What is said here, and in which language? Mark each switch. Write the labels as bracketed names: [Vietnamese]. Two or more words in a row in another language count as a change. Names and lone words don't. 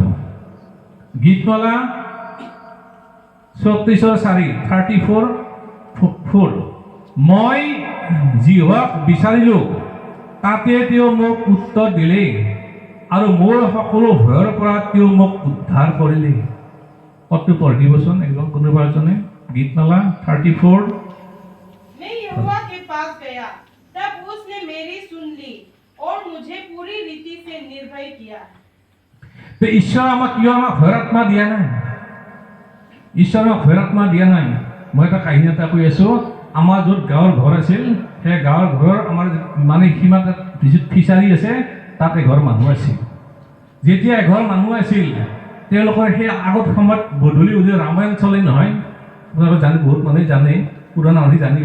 [Assamese] গীতমালা 34:4। মই জিহ্বাক বিচাৰিলোঁ, তাতে তেওঁ মোক উত্তৰ দিলে আৰু মোৰ সকলো ভয়ৰ পৰা তেওঁ মোক উদ্ধাৰ কৰিলে। কতটো পঢ়ি দিবচোন একজন কোনোবা এজনে। গীতমালা 34। [Hindi] मैं यहोवा के पास गया, तब उसने मेरी सुन ली और मुझे पूरी रीति से निर्भय किया। [Assamese] তো ঈশ্বৰ আমাক কিয় আমাক ভয়ৰ আত্মা দিয়া নাই? ঈশ্বৰ আমাক ভয়ৰ আত্মা দিয়া নাই। মই এটা কাহিনী এটা কৈ আছোঁ। আমাৰ য'ত গাঁৱৰ ঘৰ আছিল, সেই গাঁৱৰ ঘৰৰ আমাৰ মানে সীমাত যিটো ফিচাৰী আছে, তাত এঘৰ মানুহ আছিল। যেতিয়া এঘৰ মানুহ আছিল, তেওঁলোকৰ সেই আগত সময়ত গধূলি ৰামায়ণ চলে নহয়, আপোনালোকে জানে, বহুত মানুহে জানে, পুৰণা মানুহে জানিব।